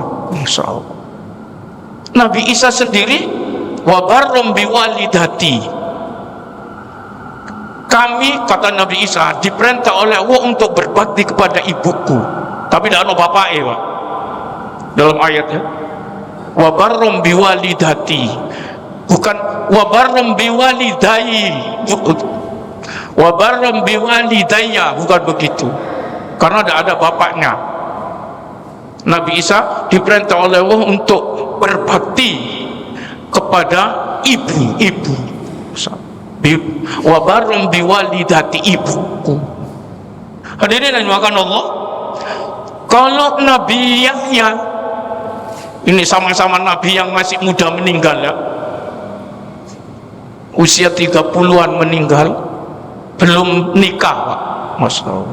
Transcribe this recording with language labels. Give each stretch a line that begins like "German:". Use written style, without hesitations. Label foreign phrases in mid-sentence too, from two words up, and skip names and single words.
Indonesian: Masya Allah. Nabi Isa sendiri
Arabic: وبرا بوالدتي.
Indonesian: Kami, kata Nabi Isa, diperintah oleh Allah untuk berbakti kepada ibuku. Tapi tidak ada bapak, Pak. Dalam ayatnya,
Arabic: وبرا بوالدتي, bukan وبرا بوالدي، وبرا بوالدي,
Indonesian: bukan begitu. Karena tidak ada bapaknya. Nabi Isa diperintah oleh Allah untuk berbakti kepada ibu.
Arabic: وبرا بوالدتي, ibuku.
Indonesian: Hadirin yang dimakan Allah, kalau Nabi Yahya ini sama-sama Nabi yang masih muda meninggal ya, usia 30-an meninggal, belum nikah Pak, Masya Allah.